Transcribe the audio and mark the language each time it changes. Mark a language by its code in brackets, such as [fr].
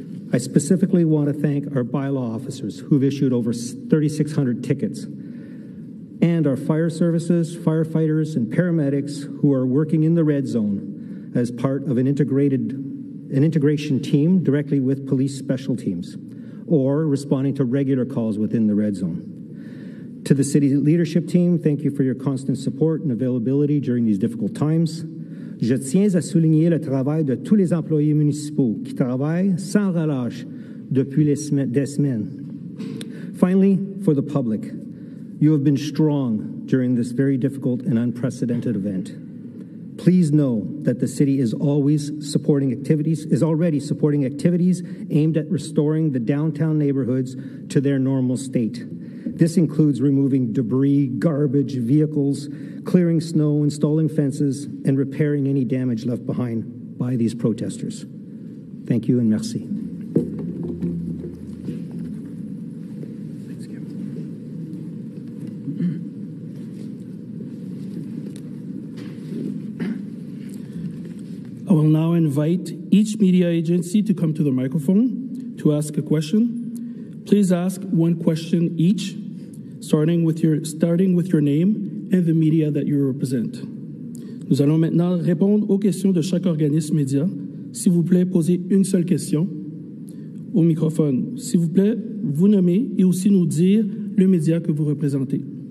[en] I specifically want to thank our bylaw officers who've issued over 3,600 tickets, and our fire services, firefighters, and paramedics who are working in the red zone as part of an integration team directly with police special teams, or responding to regular calls within the red zone. To the city leadership team, thank you for your constant support and availability during these difficult times. [fr] Je tiens à souligner le travail de tous les employés municipaux qui travaillent sans relâche depuis des semaines. [en] Finally, for the public, you have been strong during this very difficult and unprecedented event. Please know that the city is already supporting activities aimed at restoring the downtown neighborhoods to their normal state. This includes removing debris, garbage, vehicles, clearing snow, installing fences, and repairing any damage left behind by these protesters. Thank you and merci. I will now invite each media agency to come to the microphone to ask a question. Please ask one question each, starting with your name and the media that you represent. [fr] Nous allons maintenant répondre aux questions de chaque organisme média. S'il vous plaît, posez une seule question au microphone. S'il vous plaît, vous nommer et aussi nous dire le média que vous représentez.